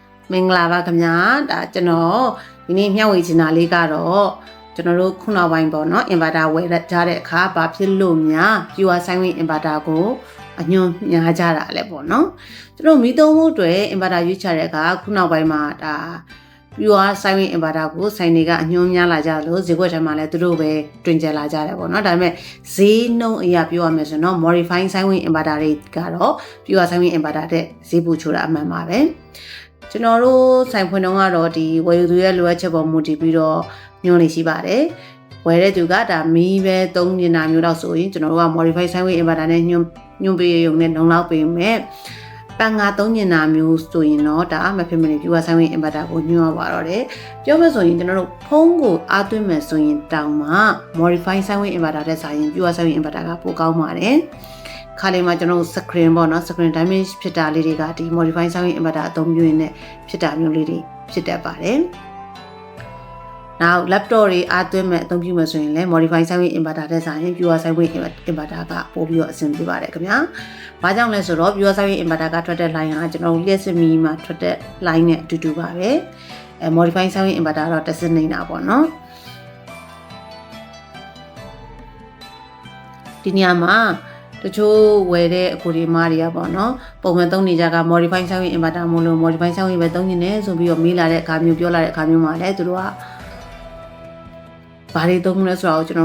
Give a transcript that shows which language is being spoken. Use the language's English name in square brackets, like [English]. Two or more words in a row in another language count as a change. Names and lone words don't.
[Burmese] မင်္ဂလာပါခင်ဗျာဒါကျွန်တော်ဒီနေ့မျှဝေချင်တာလေးကတော့ကျွန်တော်တို့ခုနောက်ပိုင်းပေါ့နော် inverter ဝယ်ကြတဲ့အခါဘာဖြစ်လို့များ [English] pure sine wave inverter [Burmese] ကိုအညွှန်းများကြတာလဲပေါ့နော်ကျွန်တော်မီးသုံးဖို့အတွက် inverter ရွေးချတဲ့အခါခုနောက်ပိုင်းမှာဒါ [English] pure sine wave inverter [Burmese] ကိုဆိုင်တွေကအညွှန်းများလာကြလို့ဈေးကွက်ထဲမှာလည်းသူ တို့ပဲတွင်ကျလာကြတယ်ပေါ့နော်ဒါပေမဲ့ဈေးနှုန်းအရာပြောရမယ်ဆိုတော့ [English] modify sine wave inverter [Burmese] တွေကတော့ [English] pure sine wave inverter [Burmese] တဲ့ဈေးပိုချိုးတာအမှန်ပါပဲကျွန်တော်တို့ဆိုင်ဖွင့်တော့ကတော့ဒီဝယ်ယူသူရဲ့လိုအပ်ချက်ပေါ်မူတည်ပြီးတော့ညွှန်းလေးရှိပါတယ်ဝ ယ်တဲ့သူကဒါမီးပဲသုံးနေတာမျိုးတော့ဆိုရင်ကျွန်တော်တို့က [English] modify sine wave inverter [Burmese] နဲ့ညွှန်းပေးရုံနဲ့လုံလောက်ပေးမယ်ပန်ငါသုံးနေတာမျိုးဆိုရင်တော့ဒါမဖြစ်မနေ [English] pure sine wave inverter [Burmese] ကိုညွှန်းရပါတော့တယ်ပြောမယ်ဆိုရင်ကျွန်တော်တို့ဖုန်းကိုအားသွင်းမယ်ဆိုရင်တောင်မှ [English] modify sine wave inverter [Burmese] တဲ့ဆိုင်ရင် [English] pure sine wave inverter [Burmese] ကပိုကောင်းပါတယ်ခါလေးမှာကျွန်တော် screen ပေါ့နော် [English] screen damage [Burmese] ဖြစ်တာလေးတွေကဒီ modify sine wave inverter အသုံးပြုရင်းနဲ့ဖြစ်တာမျိုးလေးတွေဖြစ်တတ်ပါတယ်။ [English] Now laptop [Burmese] တွေအားသွင်းမဲ့အသုံးပြုမယ်ဆိုရင်လည်း [English] modify sine wave inverter [Burmese] တဲ့ဆိုင်ရင် [English] pure sine wave inverter [Burmese] ကပို့ပြီးတော့အဆင်ပြေပါတယ်ခင်ဗျာ။ဘာကြောင့်လဲဆိုတော့ [English] pure sine wave inverter [Burmese] ကထွက်တဲ့ line ကကျွန်တော်လျှက်စစ်မီမှာထွက်တဲ့ line နဲ့အတူတူပါပဲ။ [English] modify sine wave inverter [Burmese] တော့တစ်စနစ်နေတာပေါ့နော် ။ဒီနေရာမှာတချို့ဝယ်တဲ့အကူဒီမားတွေကပေါ့နော်ပုံမှန်သုံးနေကြက [English] modify sine wave inverter [Burmese] မို့လို့ [English] modify sine wave [Burmese] ပဲသုံးနေတယ်ဆိုပြီးတော့မေးလာတဲ့အခါမျိုးပြောလာတဲ့အခါမျိုးမှာလည်းသူတို့ကဘာတွေသုံးလဲဆိုတော့ကျွန်တော်